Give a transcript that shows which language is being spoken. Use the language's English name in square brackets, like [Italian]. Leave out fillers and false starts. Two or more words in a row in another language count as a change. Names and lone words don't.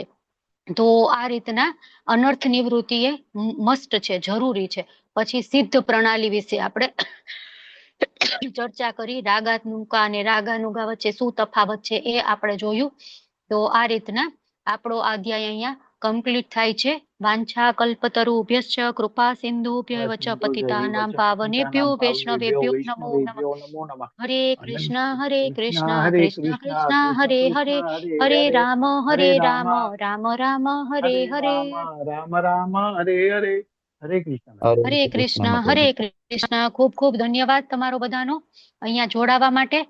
[Gujarati] તો આ રીતના અનર્થ નિવૃત્તિ એ મસ્ટ છે, જરૂરી છે. પછી સિદ્ધ પ્રણાલી વિશે આપણે ચર્ચા કરી, રાગાનુગા અને રાગાનુગા વચ્ચે શું તફાવત છે એ આપણે જોયું. તો આ રીતના આપણો અધ્યાય અહીંયા કમ્પ્લીટ થાય છે. [Sanskrit] वाञ्छा कल्पतरुभ्यश्च कृपा सिन्धुभ्यैव च पतितानां पावनेभ्यो वैष्णवेभ्यो नमो नमः. हरे कृष्ण कृष्ण कृष्ण हरे हरे, हरे राम राम राम हरे हरे. राम राम हरे हरे. हरे कृष्ण. हरे कृष्ण. [Gujarati] ખૂબ ખૂબ ધન્યવાદ તમારો બધાનો અહીંયા જોડાવા માટે.